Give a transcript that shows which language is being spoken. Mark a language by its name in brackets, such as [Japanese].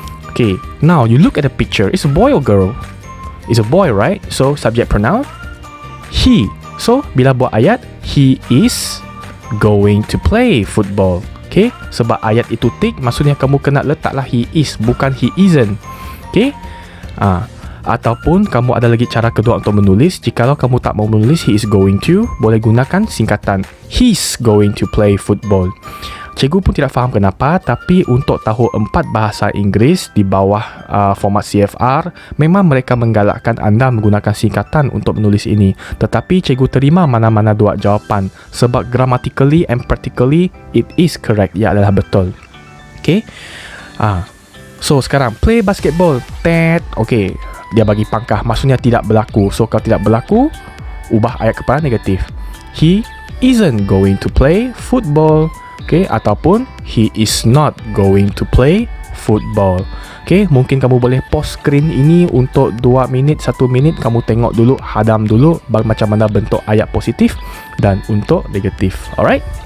[English] Okay, now you look at the picture. It's a boy or girl? It's a boy, right? So subject pronoun he. So [Malay] bila buat ayat, [English] he is going to play football. [Malay] Okay, sebab ayat itu tick, maksudnya kamu kena letaklah he is, bukan he isn't. Okay, ataupun kamu ada lagi cara kedua untuk menulis. Jikalau kamu tak mau menulis he is going to, boleh gunakan singkatan [English] he's going to play football. [Malay] Cikgu pun tidak faham kenapa, tapi untuk tahun 4 bahasa Inggeris di bawah format CFR, memang mereka menggalakkan anda menggunakan singkatan untuk menulis ini. Tetapi cikgu terima mana-mana dua jawapan, sebab [English] grammatically and practically it is correct, [Malay] ia adalah betul. [English] Okay, so sekarang play basketball. [Malay] Okay, dia bagi pangkah, maksudnya tidak berlaku. So kalau tidak berlaku, ubah ayat kepada negatif. [English] He isn't going to play football. Okay, ataupun he is not going to play football. [Malay] Okay, mungkin kamu boleh pause screen ini untuk 2 minit, 1 minit. Kamu tengok dulu, hadam dulu macam mana bentuk ayat positif dan untuk negatif. Alright.